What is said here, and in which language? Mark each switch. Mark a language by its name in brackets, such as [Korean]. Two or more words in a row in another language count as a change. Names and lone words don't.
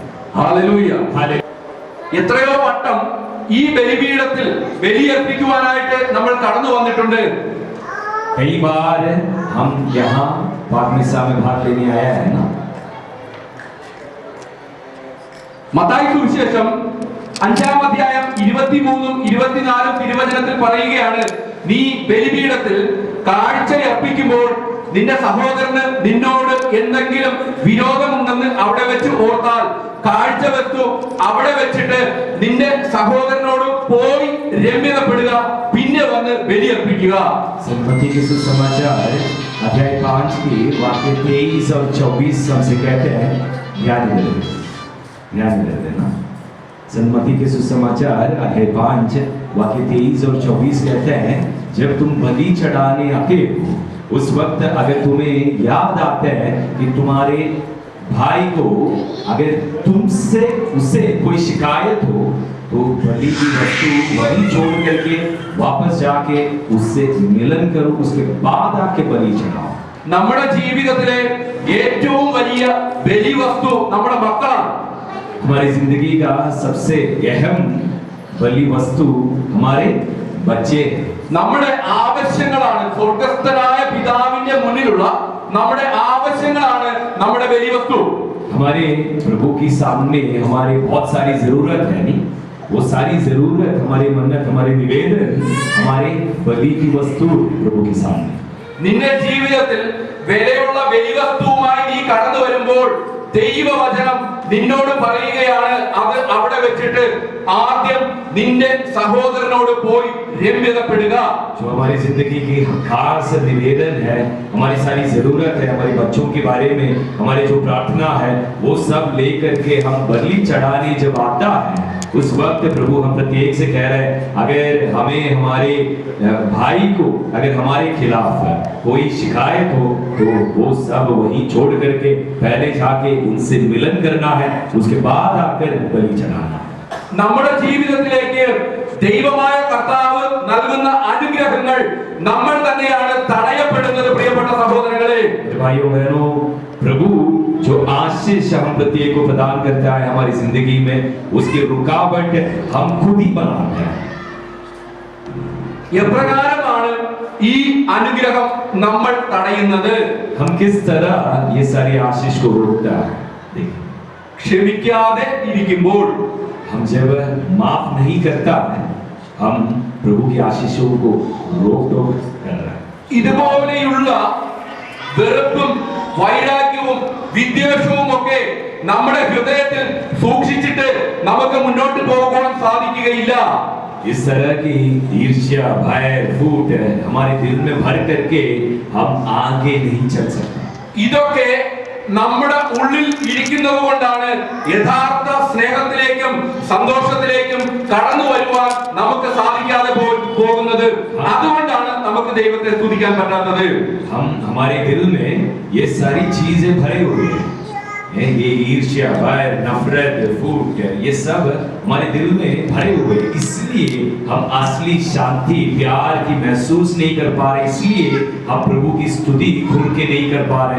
[Malayalam] ഹല്ലേലൂയ. എത്രയോ വട്ടം ഈ ബലിപീഠത്തിൽ ബലിയർപ്പിക്കുവാനായിട്ട് നമ്മൾ കടന്നു വന്നിട്ടുണ്ട്. [Hindi] कई बार हम यहाँ पाकमिसा में भाग लेने आया है ना। [Malayalam] മത്തായി സുവിശേഷം 5-ാം അധ്യായം 23-ഉം 24-ഉം തിരുവചനത്തിൽ പറയുകയാണ്, നീ ബലിപീഠത്തിൽ കാഴ്ചയർപ്പിക്കുമ്പോൾ നിന്റെ സഹോദരന് നിന്നോട് എന്തെങ്കിലും വിരോധമുണ്ടെന്ന് അവിടെ വെച്ച് ഓർത്താൽ കാഴ്ചവസ്തു അവിടെ വെച്ചിട്ട് നിന്റെ സഹോദരനോട് പോയി രമ്യതപ്പെടുക, പിന്നെ വന്ന് ബലിയർപ്പിക്കുക. [Hindi] मत्ती के सुसमाचार अध्याय 5 के वाक्य 23 और 24 हमसे कहते हैं, ध्यान दे देना। मत्ती के सुसमाचार अध्याय 5 वाक्य 23 और 24 कहते हैं, जब तुम बलि चढ़ाने आते हो उस वक्त अगर तुम्हें याद आता है कि तुम्हारे भाई को अगर तुमसे उसे कोई शिकायत हो, तो बलि की वस्तु वही छोड़ करके वापस जाके उससे मिलन करो, उसके बाद आके बलि चढ़ाओ। [Malayalam] നമ്മുടെ ജീവിതത്തിലെ ഏറ്റവും വലിയ ബലിവസ്തു നമ്മുടെ മക്കളാണ്. [Hindi] हमारी जिंदगी का सबसे अहम बलि वस्तु हमारे बच्चे। [Malayalam] നമ്മുടെ ആവശ്യങ്ങളാണ്, സ്വർഗ്ഗസ്ഥനായ പിതാവിന്റെ മുന്നിലുള്ള നമ്മുടെ ആവശ്യങ്ങളാണ് നമ്മുടെ ബലിവസ്തു. [Hindi] हमारे प्रभु की सामने हमारे बहुत सारी जरूरत है, नहीं? वो सारी जरूरत, हमारे मन्नत, हमारे निवेदन, हमारे बलि की वस्तु प्रभु के सामने। [Malayalam] നിന്റെ ജീവിതത്തിൽ വിലയുള്ള ബലിവസ്തുവുമായി നീ കടന്നു വരുമ്പോൾ ദൈവവചനം നിന്നോട് പറയുകയാണ്, അത് അവിടെ വെച്ചിട്ട് ആദ്യം നിന്റെ സഹോദരനോട് പോയി രമ്യതപ്പെടുക. [Hindi] जो हमारी जिंदगी की खास निवेदन है, हमारी सारी जरूरत है, हमारे बच्चों के बारे में हमारे जो प्रार्थना है, वो सब लेकर के हम बलि चढ़ाने जब आता है, उस वक्त प्रभु हम प्रत्येक से कह रहे हैं, अगर हमें हमारे भाई को अगर हमारे खिलाफ कोई शिकायत हो, तो वो सब वही छोड़ करके पहले जाके उनसे मिलन करना है, उसके बाद आकर बलि चढ़ाना। [Malayalam] നമ്മുടെ ജീവിതത്തിലേക്ക് ദൈവമായ കർത്താവ് നൽകുന്ന അനുഗ്രഹങ്ങൾ നമ്മൾ തന്നെയാണ് തടയപ്പെടുന്നത് പ്രിയപ്പെട്ട സഹോദരങ്ങളെ. [Hindi] भाइयों बहनों, प्रभु जो आशीष हम प्रत्येक को प्रदान करता है हमारी जिंदगी में, उसकी रुकावट हम खुद ही बनाते हैं। [Malayalam] എപ്രകാരമാണ് ഈ അനുഗ്രഹം നമ്മൾ തടയുന്നത്? [Hindi] हम किस तरह ये सारी आशीष को रोकता है? देखिए, [Malayalam] ക്ഷമിക്കാതെ ഇരിക്കുമ്പോൾ, [Hindi] हम जब माफ नहीं करता है, हम प्रभु की आशीषों को रोक टोक कर रहे हैं। [Malayalam] ഇതുപോലെയുള്ള വെറുപ്പും വൈരാഗ്യവും വിദ്വേഷവും ഒക്കെ നമ്മുടെ ഹൃദയത്തിൽ സൂക്ഷിച്ചിട്ട് നമുക്ക് മുന്നോട്ട് പോകാൻ സാധിക്കുകയില്ല. [Hindi] इस तरह की ईर्ष्या, भय, फूट हमारे दिल में भर करके हम आगे नहीं चल सकते. [Malayalam] ഇതൊക്കെ നമ്മുടെ ഉള്ളിൽ ഇരിക്കുന്നത് കൊണ്ടാണ് യഥാർത്ഥ സ്നേഹത്തിലേക്കും സന്തോഷത്തിലേക്കും കടന്നു വരുവാൻ നമുക്ക് സാധിക്കാതെ പോകുന്നത്. അതുകൊണ്ടാണ് നമുക്ക് ദൈവത്തെ സ്തുതിക്കാൻ പറ്റാത്തത്. [Hindi] हम हमारे दिल में ये सारी चीजें भरे हुए हैं. ये ईर्ष्या, भय, नफरत, फूट, ये सब हमारे दिल में भरे हुए हैं. इसलिए हम असली शांति, प्यार की महसूस नहीं कर पा रहे. इसलिए हम प्रभु की स्तुति खुल के नहीं कर पा रहे.